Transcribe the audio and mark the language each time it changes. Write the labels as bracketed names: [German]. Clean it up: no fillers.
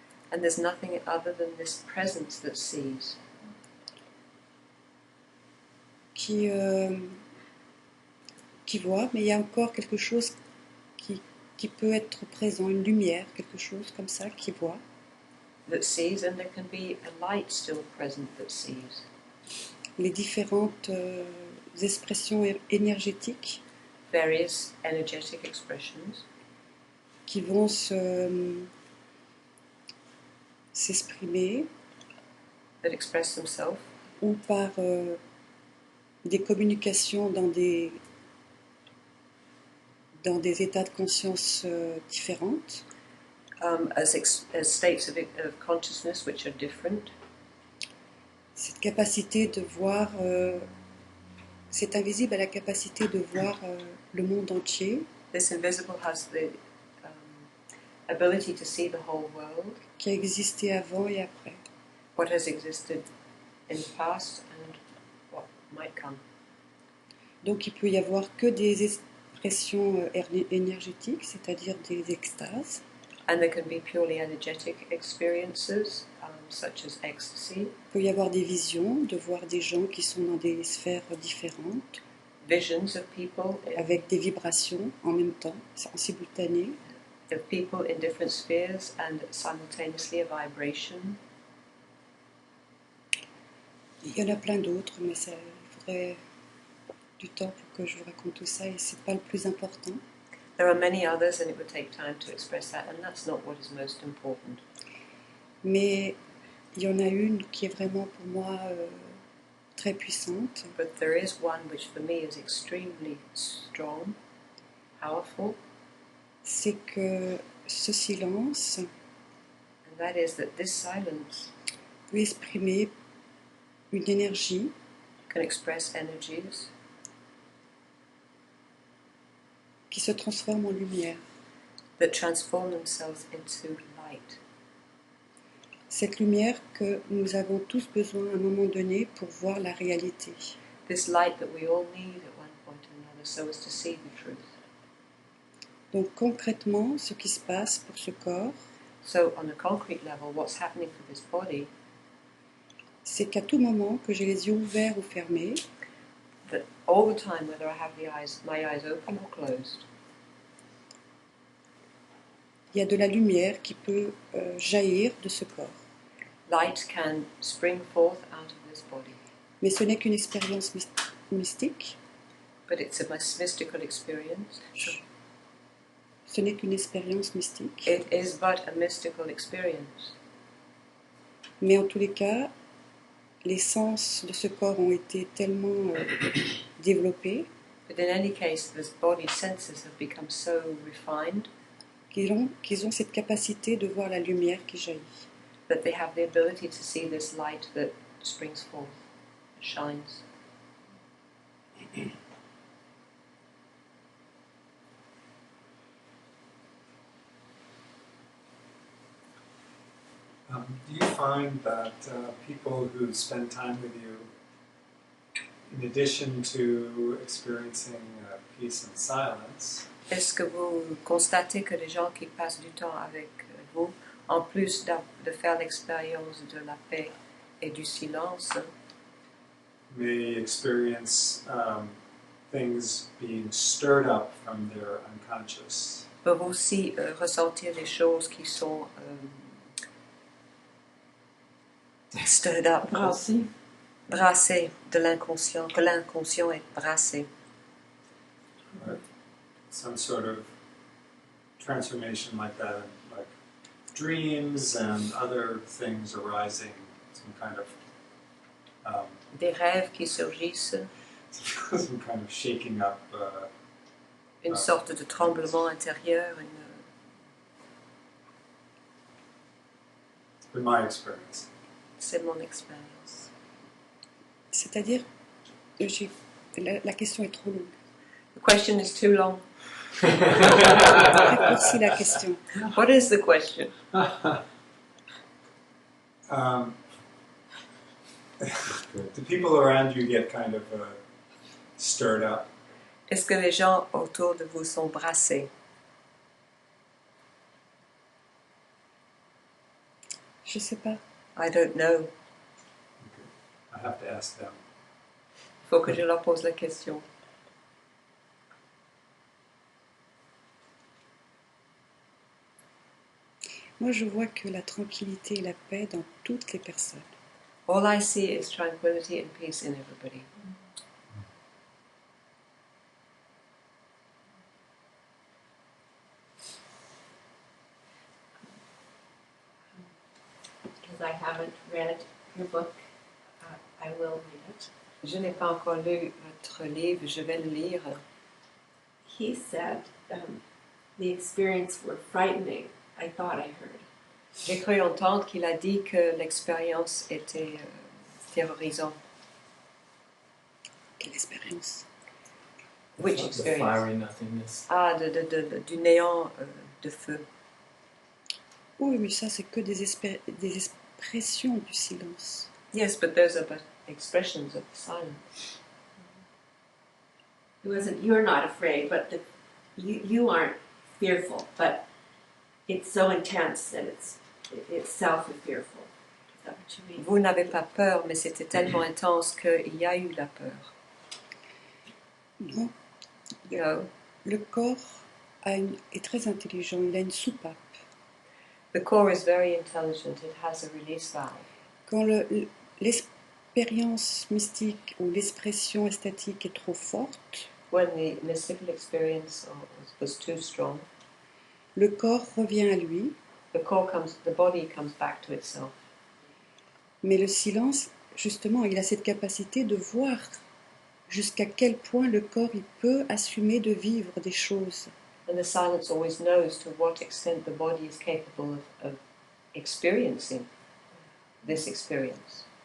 [English] and there's nothing other than this presence that sees, [French] qui voit, mais il y a encore quelque chose qui peut être présent, une lumière, quelque chose comme ça, qui voit. [English] and there can be a light still present that sees. [French] Les différentes expressions énergétiques [English] Various energetic expressions [French] qui vont s'exprimer [English] that express themselves [French] ou par des communications dans des états de conscience différentes, [English] as states of consciousness which are different. [French] cette capacité de voir, cet invisible a la capacité de voir le monde entier, [English] This invisible has the ability to see the whole world, [French] qui a existé avant et après. [English] what has existed in the past and what might come. [French] Donc il peut y avoir que des expressions énergétiques, c'est-à-dire des extases. [English] And there can be purely energetic experiences, such as ecstasy, [French] Il peut y avoir des visions, de voir des gens qui sont dans des sphères différentes, [English] visions of people [French] avec des vibrations en même temps, en simultané. [English] in different spheres and simultaneously a vibration. [French] Il y en a plein d'autres, mais ça, il faudrait du temps pour que je vous raconte tout ça, et c'est pas le plus important. [English] There are many others, and it would take time to express that, and that's not what is most important. [French] Mais il y en a une qui est vraiment pour moi très puissante. [English] But there is one which for me is extremely strong, powerful, [French] C'est que ce silence [English] and that is that this silence [French] peut exprimer une énergie [English] can express energies [French] qui se transforme en lumière. [English] that transform themselves into light. [French] Cette lumière que nous avons tous besoin à un moment donné pour voir la réalité. [English] This light that we all need at one point or another so as to see the truth. [French] Donc concrètement, ce qui se passe pour ce corps, [English] So on a concrete level, what's happening for this body, [French] c'est qu'à tout moment que j'ai les yeux ouverts ou fermés, [English] that all the time, whether I have my eyes open or closed, [French] il y a de la lumière qui peut jaillir de ce corps. [English] light can spring forth out of this body. [French] Mais ce n'est qu'une expérience mystique, [English] But it's a mystical experience. [French] ce n'est qu'une expérience mystique. [English] It is but a mystical experience. [French] Mais en tous les cas, les sens de ce corps ont été tellement développés [English] But in any case, this body's senses have become so refined [French] qu'ils ont cette capacité de voir la lumière qui jaillit. [English] that they have the ability to see this light that springs forth, shines. Do you find that people who spend time with you, in addition to experiencing peace and silence, [French] Est-ce que vous constatez que les gens qui passent du temps avec vous, en plus de faire l'expérience de la paix et du silence, [English] may experience things being stirred up from their unconscious? [French] peuvent aussi ressentir des choses qui sont [English] stirred up, [French] brassées de l'inconscient, que l'inconscient est brassé. [English] Some sort of transformation like that, like dreams and other things arising, some kind of [French] Des rêves qui surgissent, [English] some kind of shaking up. [French] une sorte de tremblement intérieur, [English] In my experience, [French] c'est mon expérience. C'est-à-dire, la question est trop longue. [English] The question is too long. [French] Raccourcis la question. [English] What is the question? the people around you get kind of stirred up. [French] Est-ce que les gens autour de vous sont brassés? Je sais pas. [English] I don't know. I have to ask them. [French] Il faut que je leur pose la question. Moi, je vois que la tranquillité et la paix dans toutes les personnes. [English] All I see is tranquility and peace in everybody. Because I haven't read your book, I will read it. [French] Je n'ai pas encore lu votre livre, je vais le lire. [English] He said the experience were frightening, I thought I heard. [French] J'ai cru entendre qu'il a dit que l'expérience était terrorisant. Quelle expérience. [English] Which The experience? fiery nothingness. [French] Ah, du néant de feu. Oui, mais ça, c'est que des expressions du silence. [English] Yes, but those are but expressions of silence. It wasn't, you're not afraid, but you aren't fearful, but it's so intense that it's itself is fearful. Is that what you mean? [French] Vous n'avez pas peur, mais c'était tellement intense qu'il y a eu la peur. Non, [English] You know, [French] le corps est très intelligent, il a une soupape. [English] the core is very intelligent. It has a release valve. [French] Quand l'expérience mystique ou l'expression esthétique est trop forte, [English] When the mystical experience was too strong, [French] le corps revient à lui, [English] the body comes back to itself. [French] mais le silence, justement, il a cette capacité de voir jusqu'à quel point le corps il peut assumer de vivre des choses. [English] And the silence always knows to what extent the body is capable of experiencing this experience.